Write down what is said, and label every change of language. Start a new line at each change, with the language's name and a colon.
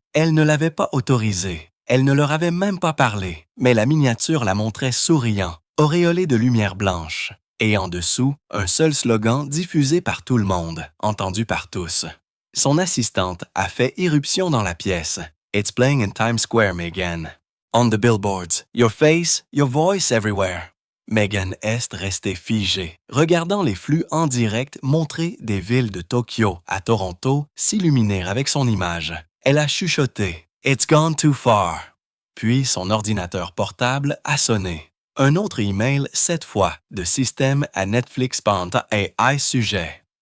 French: Elle ne l'avait pas autorisé. Elle ne leur avait même pas parlé, mais la miniature la montrait souriant, auréolée de lumière blanche. Et en dessous, un seul slogan diffusé par tout le monde, entendu par tous. Son assistante a fait irruption dans la pièce.
English: It's playing in Times Square, Meghan. On the billboards, your face, your voice everywhere.
French: Meghan est restée figée, regardant les flux en direct montrer des villes de Tokyo à Toronto s'illuminer avec son image. Elle a chuchoté «
English: It's gone too far
French: ». Puis son ordinateur portable a sonné. Un autre email, cette fois, de système à Netflix Panta et iSujet.